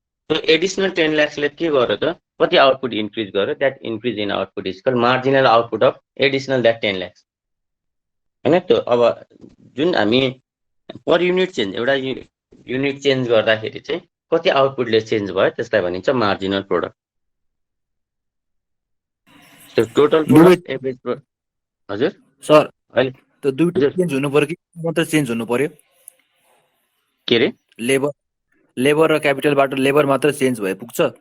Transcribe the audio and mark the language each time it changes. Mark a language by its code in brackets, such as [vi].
[ne] त्यो एडिसनल 10 लाख्सले के गर्यो त, कति आउटपुट इन्क्रिज गर्यो, [en] that increase in output is called marginal output of additional that 10 lakhs [ne] होइन। त्यो अब जुन हामी पर युनिट चेन्ज, एउटा युनिट चेन्ज गर्दाखेरि चाहिँ कति आउटपुटले चेन्ज भयो त्यसलाई भनिन्छ मार्जिनल प्रोडक्ट। त्यो टोटल प्रोडक्ट एभरेज प्रोडक्ट। हजुर सर, अहिले त्यो दुईटा चेन्ज हुनु पर्यो कि मात्र चेन्ज हुनु पर्यो? के अरे लेबर र क्यापिटलबाट लेबर मात्र चेन्ज भए पुग्छ?